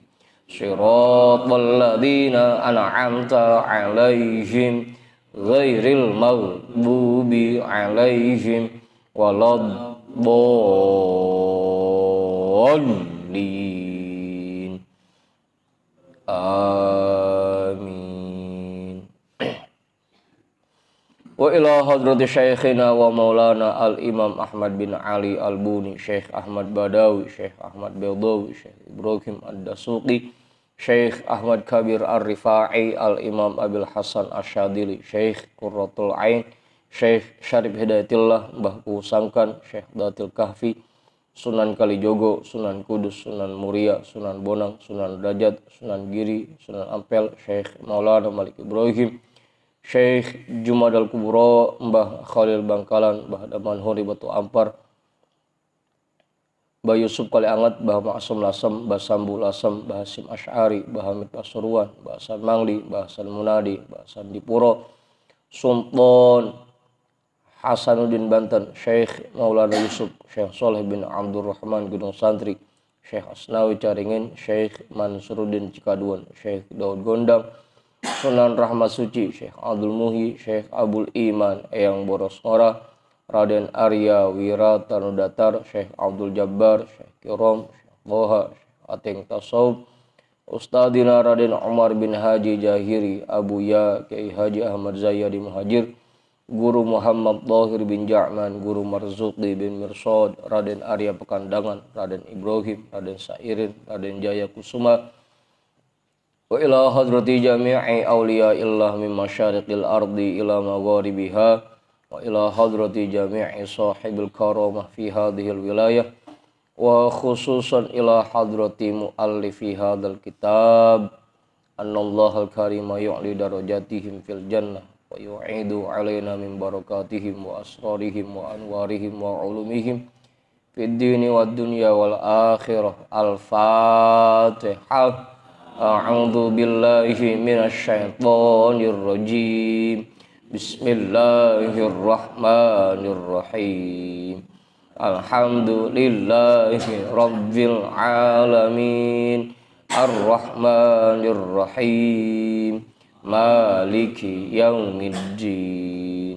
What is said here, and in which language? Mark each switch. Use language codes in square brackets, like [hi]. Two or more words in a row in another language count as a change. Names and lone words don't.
[ar] صراط الذين أنعمت عليهم غير المغضوب عليهم ولا الضالين. Amin. وإلى حضرة شيخنا ومولانا الإمام Ahmad bin Ali al-Buni Syekh Ahmad Badawi Syekh Ahmad Bedawi Syekh Ibrahim Ad-Dasuqi Syekh Ahmad Kabir Ar-Rifa'i Al-Imam Abil Hasan Asyadili Syekh Qurratul Ain Syekh Syarif Hidayatillah Mbah Kusangkan Syekh Datil Kahfi Sunan Kalijogo Sunan Kudus Sunan Muria Sunan Bonang Sunan Derajat Sunan Giri Sunan Ampel Syekh Maulana Malik Ibrahim Syekh Jumadal Kubro Mbah Khalil Bangkalan Mbah Daman Huri Batu Ampar Mbah Yusuf Kali Angat Mbah Ma'asum Lasem Mbah Sambu Lasem Mbah Hasim Asy'ari Mbah Hamid Pasuruan Mbah Hasan Mangli Mbah Hasan Munadi Mbah Hasan Dipuro Sultan Hasanuddin Banten Syekh Maulana Yusuf Syekh Soleh bin Abdurrahman Gunung Santri Syekh Asnawi Caringin Syekh Mansuruddin Cikaduan Syekh Daud Gondang Sunan Rahmat Suci Syekh Abdul Muhi Syekh Abul Iman Eyang Boros Ngora Raden Arya Wiratanudatar Syekh Abdul Jabbar Syekh Kirom Syekh Toha Ateng Tasawuf Ustadina Raden Umar bin Haji Jahiri Abu Ya Kiai Haji Ahmad Zayyadi Muhajir Guru Muhammad Tahir bin Ja'man, Guru Marzuqi bin Mirsad, Raden Arya Pekandangan, Raden Ibrahim, Raden Sairin, Raden Jaya Kusuma, wa إلى حضرة جميع أولياء الله من مشارق الأرض إلى مغاربها، وإلى حضرة جميع صاحب الكرامة في هذه الولاية، وخصوصا إلى حضرة مؤلف هذا الكتاب، أن الله الكريم يعلي درجاتهم في الجنة ويعيد علينا من بركاتهم وأسرارهم وأنوارهم وعلومهم في الدين والدنيا والآخرة. Al-Fatihah. أعوذ بالله من الشيطان الرجيم. بسم الله الرحمن الرحيم. الحمد لله رب العالمين. الرحمن الرحيم. مالك يوم الدين.